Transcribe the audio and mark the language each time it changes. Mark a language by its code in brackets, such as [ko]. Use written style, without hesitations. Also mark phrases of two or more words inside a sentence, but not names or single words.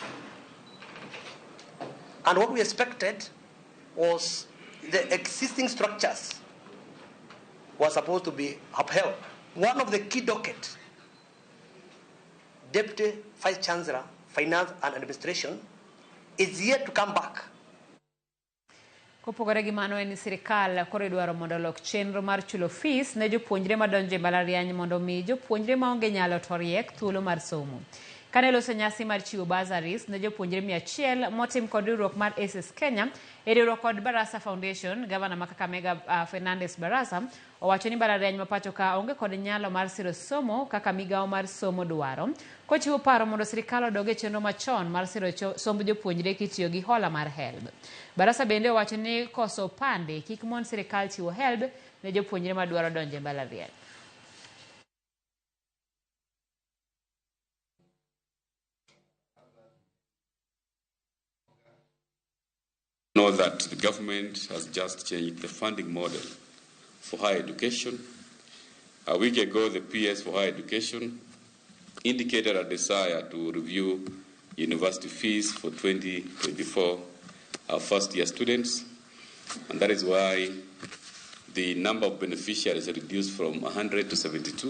[en] And what we expected was the existing structures were supposed to be upheld. One of the key dockets, Deputy Vice Chancellor, Finance and Administration, is yet to come back. [luo] Kopogore gi mano en sirikal koro idwaro mondo olok chenro mar chulo fees ne jopuonjre madonjo e mbalariany mondo mi jopuonjre maonge nyalo to riek thuolo mar somo. Kaneloso nyasi mar chiwo bursaries ne jopuonjre 100 motim kod riwruok mar ACES Kenya e riwruok kod Barasa Foundation. Gavana ma Kakamega Fernandes Barasa owacho ni mbalariany ma pacho ka onge kod nyalo mar siro somo kaka migawo mar somo dwaro, kochiwo paro mondo sirikal odog e chenro machon mar siro somb jopuonjre kitiyo gi hola mar HELB. Barasa bende owacho ni koso pande kik mon sirikal chiwo HELB ne jopuonjre ma dwaro donjo e mbalariany. [en] Know that the government has just changed the funding model for higher education. A week ago, the PS for higher education indicated a desire to review university fees for 2024 first-year students, and that is why the number of beneficiaries are reduced from 100 to 72.